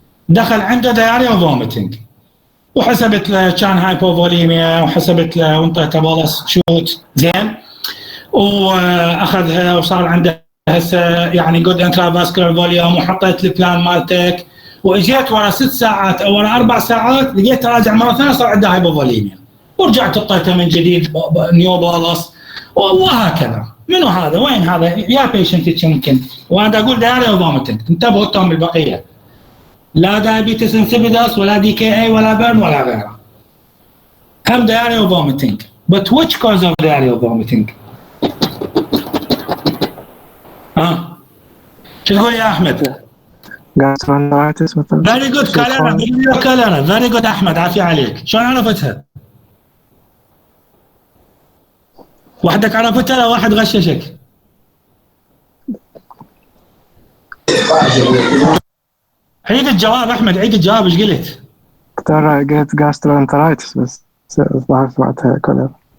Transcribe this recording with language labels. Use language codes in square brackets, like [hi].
[ar] دخل عنده دايريا وفوميتنج وحسبت له كان هايبوفوليميا وحسبت له وانطيته بولس شوت زين، واخذها وصار عنده هسه يعني جود انترافاسكولار فوليوم وحطيت البلان مالتك، واجيت ورا 6 ساعات او ورا 4 ساعات لقيت راجع مره ثانيه صار عنده هايبوفوليميا ورجعت حطيته من جديد نيو بولس وهكذا. منو هذا؟ وين هذا؟ يا بيشنت يمكن، وانا اقول دايريا وفوميتنج، انتبهوا انتم البقيه، لا دايابيتس انسيبيدس ولا DKA ولا بيرن ولا غيره. هم [en] diarrhea or vomiting. But which cause of diarrhea or vomiting؟ [ar] ها؟ شو تقول يا احمد؟ [en] gastroenteritis مثلا. Very good كاليرا. Very good [ar] احمد، عافية عليك. شلون عرفتها؟ وحدك عرفتها لو واحد غششك؟ عيد الجواب احمد، عيد الجواب. ايش قلت؟ دكتور قلت gastroenteritis بس الظاهر سمعتها كوليرا.